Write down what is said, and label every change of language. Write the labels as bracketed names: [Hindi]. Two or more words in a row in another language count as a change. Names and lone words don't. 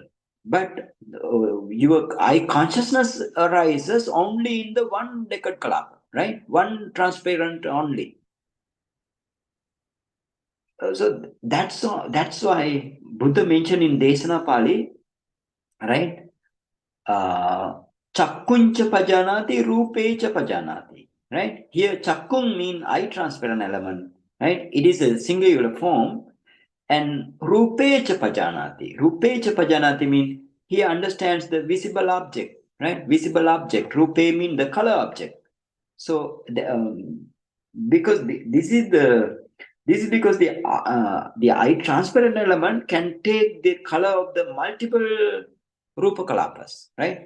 [English] But your eye consciousness arises only in the one decad kalapa, right? One transparent only. So that's why Buddha mentioned in Desana Pali, right? [Pali] Chakkuncha pajanati, rupecha pajanati. [English] Right? Here chakkung mean eye transparent element. Right? It is a singular form. And [Pali] rupecha pajanati. Rupecha pajanati [English] mean he understands the visible object. Right? Visible object. Rupe mean the color object. So because this is because the eye transparent element can take the color of the multiple rupakalapas, right?